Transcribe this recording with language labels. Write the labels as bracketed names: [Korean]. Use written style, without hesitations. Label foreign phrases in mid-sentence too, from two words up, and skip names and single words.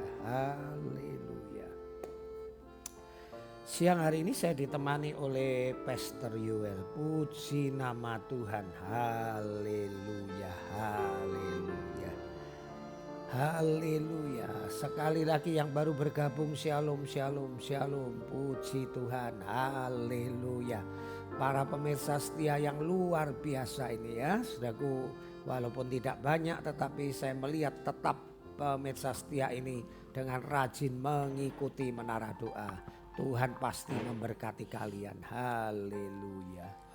[Indonesian] Haleluya. Siang hari ini saya ditemani oleh Pastor Yoel. Puji nama Tuhan. Haleluya. Haleluya. Haleluya. Sekali lagi yang baru bergabung, shalom, shalom, shalom. Puji Tuhan. Haleluya. Para pemirsa setia yang luar biasa ini ya, saudaraku, walaupun tidak banyak tetapi saya melihat tetap pemirsa setia ini dengan rajin mengikuti Menara Doa. Tuhan pasti memberkati kalian. Haleluya.